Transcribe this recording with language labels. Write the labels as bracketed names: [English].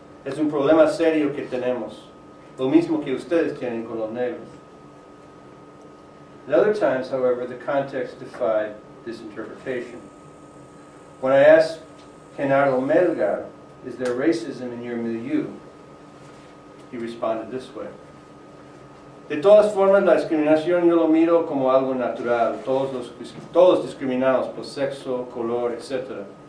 [Spanish] Es un problema serio que tenemos, lo mismo que ustedes tienen con los negros. [English] At other times, however, the context defied this interpretation. When I asked Genaro Melgar, is there racism in your milieu? He responded this way. [Spanish] De todas formas, la discriminación yo lo miro como algo natural. Todos discriminados por sexo, color, etc.